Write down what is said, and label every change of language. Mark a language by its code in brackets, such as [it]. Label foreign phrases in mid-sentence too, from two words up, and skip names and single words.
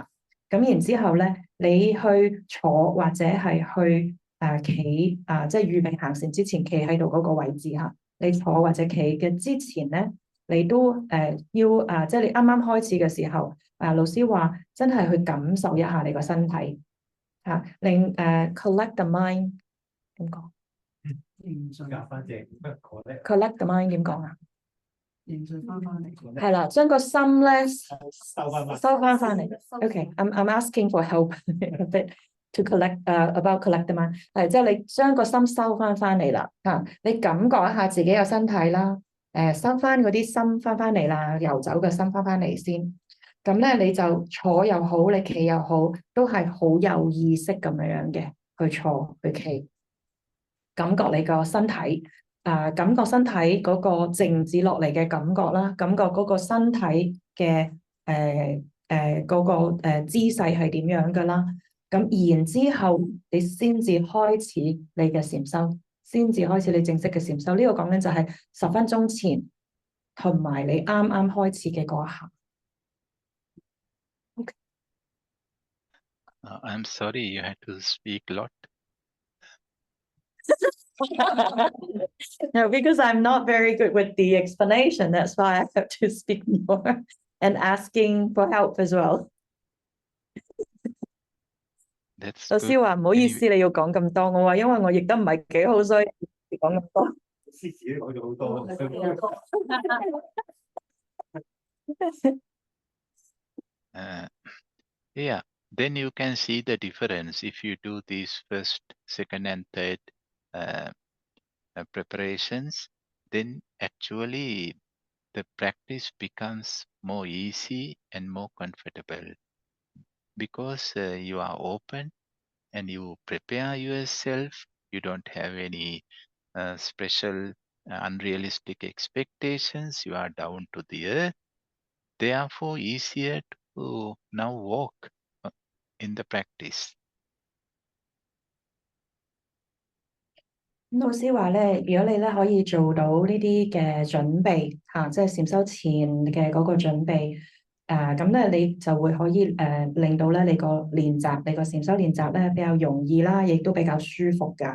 [yue] 咁然之後咧，你去坐或者係去企即係預備行禪之前，企喺度嗰個位置嚇。你坐或者企嘅之前咧，你都要即係你啱啱開始嘅時候，老師話真係去感受一下你個身體令 [en] collect the mind [yue] 點講 ？ [en] collect the mind [yue] 點講啊？凝聚翻嚟，係啦，將個心咧收翻嚟。OK， [en] I'm asking for help a bit to collect about collect the mind。 [yue] 係即係你將個心收翻嚟啦。你感覺一下自己個身體啦。收翻嗰啲心翻嚟啦，游走嘅心翻嚟先。咁咧你就坐又好，你企又好，都係好有意識咁樣嘅去坐去企，感覺你個身體。感覺身體嗰個靜止落嚟嘅感覺啦，感覺嗰個身體嘅嗰個姿勢係點樣㗎啦。咁然之後，你先至開始你嘅禪修，先至開始你正式嘅禪修。呢個講緊就係10分鐘前，同埋你啱啱開始嘅嗰一下。Okay. [en] I'm sorry, you had to speak a lot. No, because I'm not very good with the explanation. That's why I have to speak more and asking for help as well. [yue] 老師話唔好意思，你要講咁多。我話因為我譯得唔係幾好，所以講咁多。師自己講咗好多。 [en] Yeah, then you can see the difference if you do these first, second, and third preparations. Then actually the practice becomes more easy and more comfortable because you are open and you prepare yourself. You don't have any special unrealistic expectations. You are down to the earth. Therefore, easier to now walk in the practice. [yue] 老師話咧，如果你咧可以做到呢啲嘅準備即係禪修前嘅嗰個準備，咁咧你就會可以令到咧你個練習，你個禪修練習咧比較容易啦，亦都比較舒服㗎。